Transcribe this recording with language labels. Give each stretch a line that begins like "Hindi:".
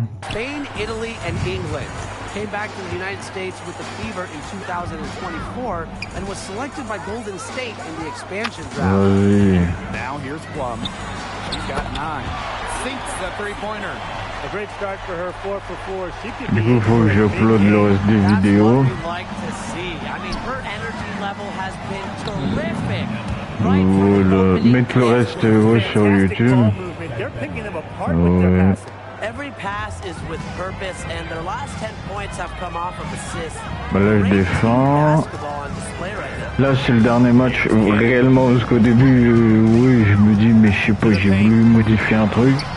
English: Spain, Italy, and England came back to the United States with the fever in 2024 and was selected by Golden State in the expansion draft. Now here's Plum. She's got 9. Sinks the three-pointer. A great start for her, 4 for 4. She could
French: Du coup, faut que j'upload le reste des vidéos.
English: Like to see. I mean, her energy level has been terrific.
French: Voilà, mettre le reste sur YouTube. Ouais.
English: Every pass is with purpose, and their last 10 points have come off of assists.
French: Bah là, je défends. Là, c'est le dernier match réellement, parce qu'au début, oui, je me dis, mais je sais pas, j'ai voulu modifier un truc.